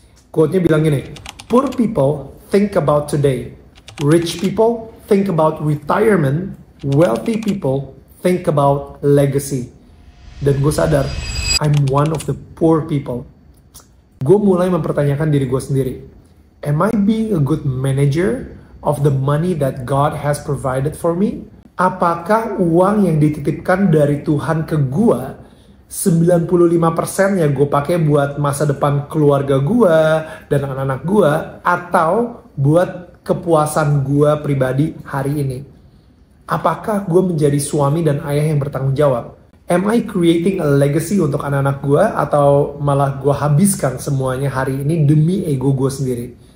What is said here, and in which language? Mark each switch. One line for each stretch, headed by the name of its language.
Indonesian: Quote-nya bilang gini,
English: poor people think about today. Rich people think about retirement. Wealthy people think about legacy.
Indonesian: Dan gue sadar,
English: I'm one of the poor people.
Indonesian: Gue mulai mempertanyakan diri gue sendiri.
English: Am I being a good manager of the money that God has provided for me?
Indonesian: Apakah uang yang dititipkan dari Tuhan ke gua 95%-nya gue pakai buat masa depan keluarga gua dan anak-anak gua, atau buat kepuasan gua pribadi hari ini? Apakah gue menjadi suami dan ayah yang bertanggung jawab?
English: Am I creating a legacy
Indonesian: untuk anak-anak gua, atau malah gue habiskan semuanya hari ini demi ego gue sendiri?